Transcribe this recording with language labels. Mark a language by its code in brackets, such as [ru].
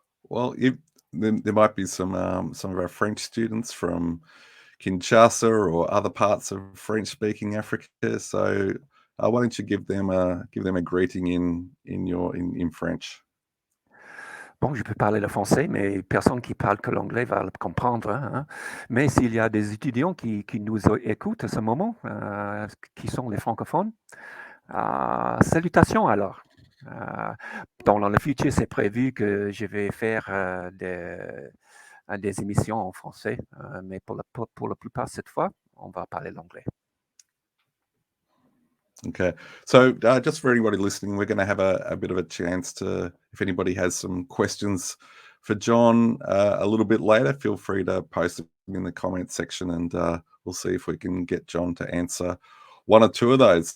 [en] Well, there might be some of our French students from Kinshasa or other parts of French-speaking Africa. So why don't you give them a greeting in French? [fr] Bon, je peux parler le français, mais personne qui parle que l'anglais va le comprendre, hein. Mais s'il y a des étudiants qui nous écoutent à ce moment, qui sont les francophones, salutations alors. Dans le futur, c'est prévu que je vais faire des émissions en français, mais pour la plupart, cette fois, on va parler l'anglais. [en] Okay, so just for anybody listening, we're going to have a bit of a chance to, if anybody has some questions for John a little bit later, feel free to post them in the comment section, and we'll see if we can get John to answer one or two of those.